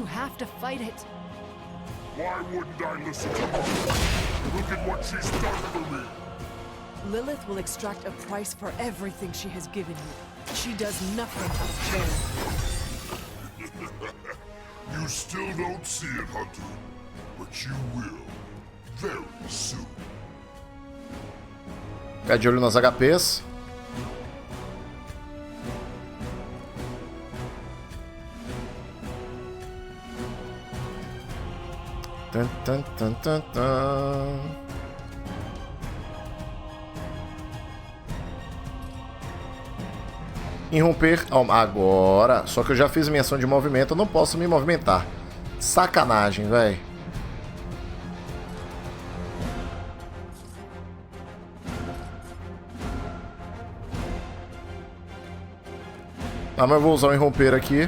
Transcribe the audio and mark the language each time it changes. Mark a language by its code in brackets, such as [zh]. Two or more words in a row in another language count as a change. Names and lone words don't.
[en] Lilith will extract a price for everything she has given you. She does nothing out of charity. You still don't see it, Hunter, but you will very soon. [pt] Ficar de olho nas HPs. Tan, tan, tan, tan, tan. Irromper agora. Só que eu já fiz minha ação de movimento, eu não posso me movimentar. Sacanagem, velho. Ah, mas eu vou usar o irromper aqui.